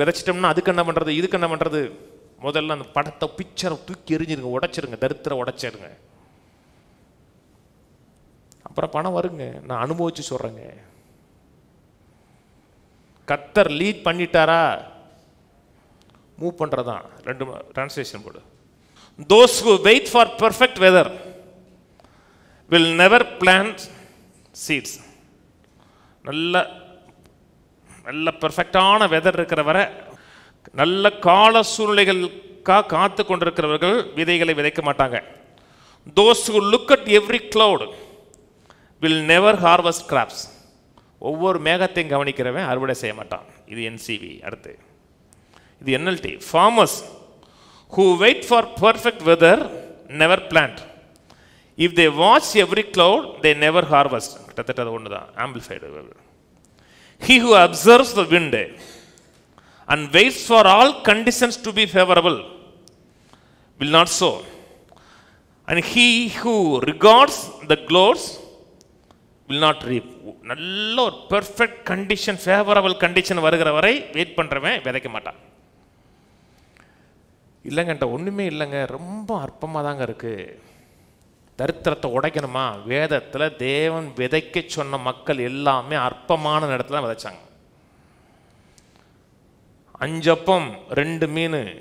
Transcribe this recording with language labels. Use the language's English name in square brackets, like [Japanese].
[Tamil] விதைச்சிட்டோம்னா அதுக்கு என்ன பண்ணுறது, இதுக்கு என்ன பண்ணுறது? முதல்ல அந்த படத்தை பிக்சரை தூக்கி எரிஞ்சிருங்க, உடைச்சிருங்க, தரித்திர உடைச்சிருங்க. அப்புறம் பணம் வருங்க. நான் அனுபவிச்சு சொல்கிறேங்க. கர்த்தர் லீட் பண்ணிட்டாரா, மூவ் பண்ணுறதான். 2 டிரான்ஸ்லேஷன் போடு. [English] Those who wait for perfect weather will never plant seeds. [Tamil] நல்ல பெர்ஃபெக்டான வெதர் இருக்கிற வரை, நல்ல கால சூழ்நிலைகளுக்காக காத்து கொண்டிருக்கிறவர்கள் விதைகளை விதைக்க மாட்டாங்க. [English] Those who look at every cloud will never harvest crops. [Tamil] ஒவ்வொரு மேகத்தையும் கவனிக்கிறவன் அறுவடை செய்ய மாட்டான். இது NCV. அடுத்து இது NLT. [English] Farmers who wait for perfect weather never plant. If they watch every cloud, they never harvest. [Tamil] கிட்டத்தட்ட அது ஒன்று தான். [English] Amplified. He who observes the wind and waits for all conditions to be favorable will not sow. And he who regards the clouds will not reap. [Tamil] நல்ல ஒரு perfect condition, favourable condition வருகிற வரை wait பண்ணுறவன் விதைக்க மாட்டான். இல்லைங்கன்ற ஒன்றுமே இல்லைங்க, ரொம்ப அற்பமாக தாங்க இருக்குது. தரித்திரத்தை உடைக்கணுமா? வேதத்தில் தேவன் விதைக்க சொன்ன மக்கள் எல்லாமே அற்பமான இடத்துல விதைச்சாங்க. 5 அப்பம் 2 மீன்